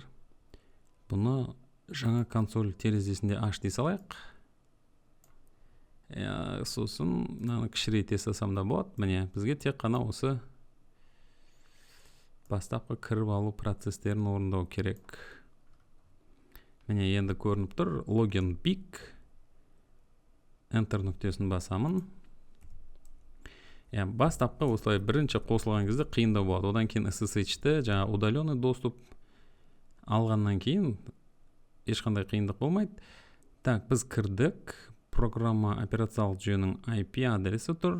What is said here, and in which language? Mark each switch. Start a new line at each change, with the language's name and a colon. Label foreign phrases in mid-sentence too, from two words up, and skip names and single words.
Kazakh: Бұны жаңа консоль терезесінде аш дей салайық. Сосын мынаны кішірейте салсам да болады. Міне, бізге тек қана осы бастапқы кіріп алу процестерін орындау керек. Міне, енді көрініп тұр.
English: Login big.
Kazakh: Enter нүктесін басамын. Бастапқы осылай бірінші қосылған кезде қиындау болады. Одан кейін SSH-ті жаңа
Russian: удаленный доступ
Kazakh: алғаннан кейін ешқандай қиындық болмайды. Так, біз кірдік. Программа операциялық жүйенің IP адресі тұр.